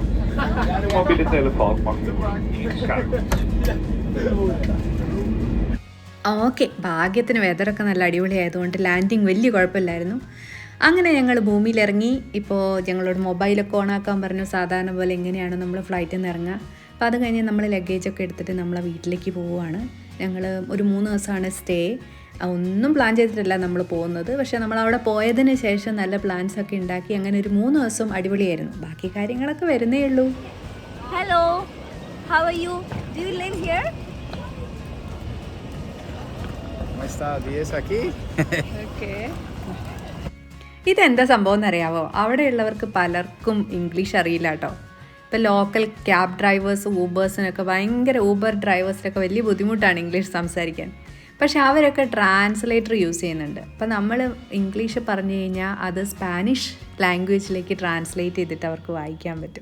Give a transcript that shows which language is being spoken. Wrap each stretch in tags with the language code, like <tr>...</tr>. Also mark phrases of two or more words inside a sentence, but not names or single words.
<nl>Mobiele telefoon mag ingeschakeld.</nl> <ml>ഓക്കെ, ഭാഗ്യത്തിന് വെതറൊക്കെ നല്ല അടിപൊളിയായതുകൊണ്ട് ലാൻഡിങ് വലിയ കുഴപ്പമില്ലായിരുന്നു. അങ്ങനെ ഞങ്ങൾ ഭൂമിയിലിറങ്ങി. ഇപ്പോൾ ഞങ്ങളോട് മൊബൈലൊക്കെ ഓണാക്കാൻ പറഞ്ഞു. സാധാരണ പോലെ എങ്ങനെയാണ് നമ്മൾ ഫ്ലൈറ്റിൽ നിന്ന് ഇറങ്ങുക. അപ്പോൾ അത് കഴിഞ്ഞ് നമ്മൾ ലഗേജൊക്കെ എടുത്തിട്ട് നമ്മളെ വീട്ടിലേക്ക് പോവുകയാണ്. ഞങ്ങൾ ഒരു 3 ദിവസമാണ് സ്റ്റേ. ഒന്നും പ്ലാൻ ചെയ്തിട്ടല്ല നമ്മൾ പോകുന്നത്. പക്ഷേ നമ്മൾ അവിടെ പോയതിന് ശേഷം നല്ല പ്ലാൻസൊക്കെ ഉണ്ടാക്കി അങ്ങനെ ഒരു 3 ദിവസം അടിപൊളിയായിരുന്നു. ബാക്കി കാര്യങ്ങളൊക്കെ വരുന്നേ ഉള്ളൂ.</ml> <en>Hello, how are you? Do you live here?</en> <es>¿Cómo está? ¿Vives aquí?</es> <en>Okay.</en> <ml>ഇതെന്താ സംഭവം എന്നറിയാവോ? അവിടെയുള്ളവർക്ക് പലർക്കും ഇംഗ്ലീഷ് അറിയില്ല കേട്ടോ. ഇപ്പോൾ</ml> <en>local cab drivers,</en> <ml>ഊബേഴ്സിനൊക്കെ ഊബർ ഡ്രൈവേഴ്സിനൊക്കെ വലിയ ബുദ്ധിമുട്ടാണ് ഇംഗ്ലീഷ് സംസാരിക്കാൻ. പക്ഷെ അവരൊക്കെ</ml> <en>translator use</en> <ml>ചെയ്യുന്നുണ്ട്. അപ്പോൾ നമ്മൾ ഇംഗ്ലീഷ് പറഞ്ഞു കഴിഞ്ഞാൽ അത് സ്പാനിഷ് ലാംഗ്വേജിലേക്ക് ട്രാൻസ്ലേറ്റ് ചെയ്തിട്ട് അവർക്ക് വായിക്കാൻ പറ്റും.</ml>